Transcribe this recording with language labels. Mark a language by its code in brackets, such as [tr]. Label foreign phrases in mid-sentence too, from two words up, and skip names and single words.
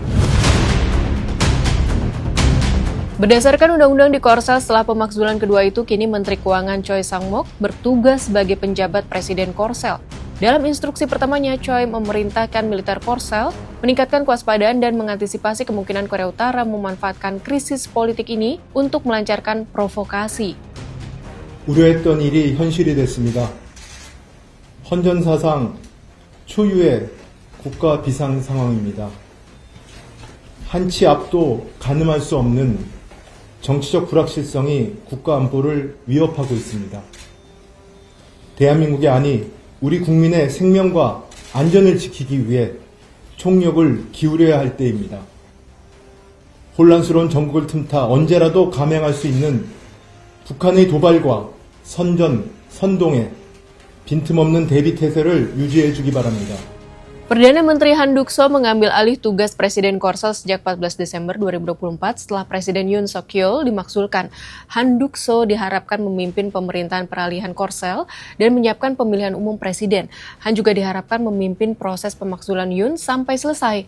[id] Berdasarkan undang-undang di Korsel, setelah pemakzulan kedua itu, kini Menteri Keuangan Choi Sang-mok bertugas sebagai penjabat Presiden Korsel. Dalam instruksi pertamanya, Choi memerintahkan militer Korsel meningkatkan kewaspadaan dan mengantisipasi kemungkinan Korea Utara memanfaatkan krisis politik ini untuk melancarkan provokasi. [ko] 우려했던 일이 현실이 됐습니다. 헌전사상 초유의 국가 비상 상황입니다. 한치 앞도 가늠할 수 없는 정치적 불확실성이 국가 안보를 위협하고 있습니다. 대한민국이 아니 우리 국민의 생명과 안전을 지키기 위해 총력을 기울여야 할 때입니다. 혼란스러운 전국을 틈타 언제라도 감행할 수 있는 북한의 도발과 선전, 선동에 빈틈없는 대비 태세를 유지해 주기 바랍니다. [id] Perdana Menteri Han Duck-soo mengambil alih tugas Presiden Korsel sejak 14 Desember 2024 setelah Presiden Yoon Suk Yeol dimakzulkan. Han Duck-soo diharapkan memimpin pemerintahan peralihan Korsel dan menyiapkan pemilihan umum presiden. Han juga diharapkan memimpin proses pemakzulan Yoon sampai selesai.